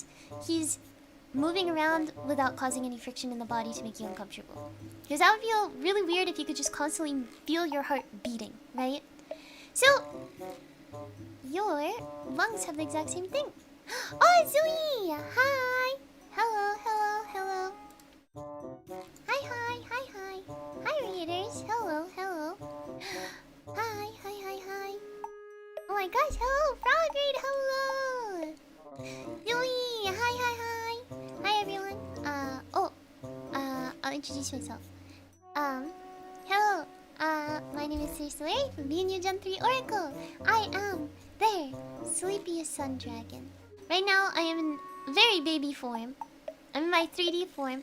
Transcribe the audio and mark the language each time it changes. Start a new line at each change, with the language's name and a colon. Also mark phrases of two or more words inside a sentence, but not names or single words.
English: He's moving around without causing any friction in the body to make you uncomfortable. Because that would feel really weird if you could just constantly feel your heart beating, right? So, your lungs have the exact same thing. Oh, Zui! Hi! Hello, hello, hello. Hi, hi, hi, hi. Hi, readers. Hello, hello. Hi, hi, hi, hi. Oh my gosh, hello, Frogreed, hello! Zui! Hi, hi, hi. Hi, everyone. I'll introduce myself. Hello. My name is Solari from YeoNwa Gen 3 Oracle. I am their sleepiest sun dragon. Right now, I am in very baby form. I'm in my 3D form.